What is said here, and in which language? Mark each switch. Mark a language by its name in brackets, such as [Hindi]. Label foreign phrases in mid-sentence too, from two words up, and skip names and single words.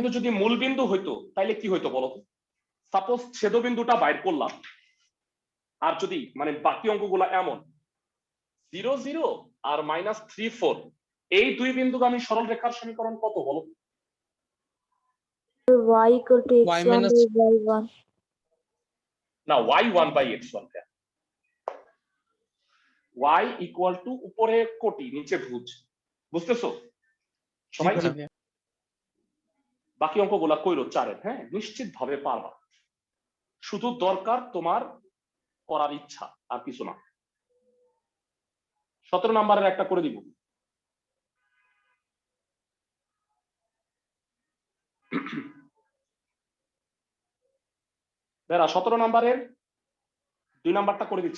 [Bangla] বিন্দু যদি মূল বিন্দু হইতো তাইলে কি হইতো বলো তো? সাপোজ ছেদবিন্দুটা বাইর করলাম, আর যদি মানে বাকি অঙ্কগুলো এমন 0 0 আর -3 4, এই দুই বিন্দুগামী সরল রেখার সমীকরণ কত বলো? y = y x1 minus by y1। না, y1/x1, y = উপরে কোটি নিচে ভুজ। বুঝতেছো জি সবাই? জি ভাইয়া। ভাইয়া। বাকি অঙ্কগুলা কইরো চারের, হ্যাঁ নিশ্চিত ভাবে পারবা, শুধু দরকার তোমার করার ইচ্ছা, আর কিছু না। 17 নম্বরের একটা করে দিব। বেরা 17 নম্বরের 2 নাম্বারটা করে দিচ্ছি।